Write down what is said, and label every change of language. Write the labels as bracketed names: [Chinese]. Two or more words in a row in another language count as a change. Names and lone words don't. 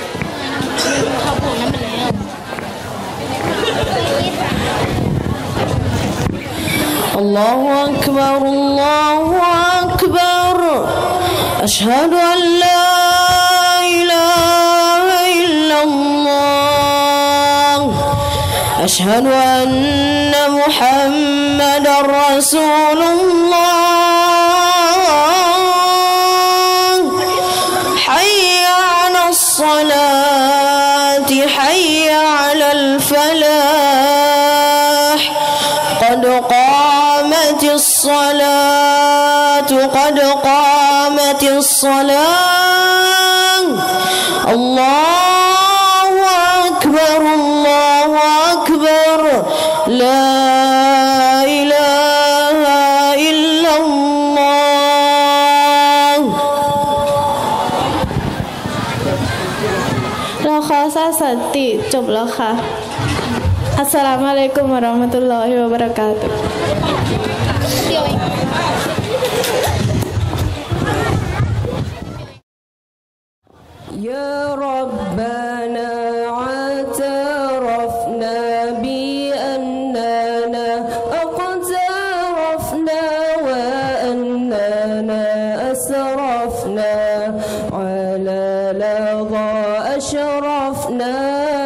[Arabic] الله أكبر الله أكبر أشهد أن لا إله إلا الله أشهد أن محمدا رسول الله حي الصلاة حي على الفلاح قد قامت الصلاة قد قامت الصلاة الله أكبر الله أكبر لا إله إلا الله [Thai] เราขอสร้างสันติจบแล้วค่ะ [Arabic] السلام عليكم ورحمة الله وبركاته يا ربنا اعترفنا بأننا اقترفنا وأننا أسرفنا على لظى أشرفنا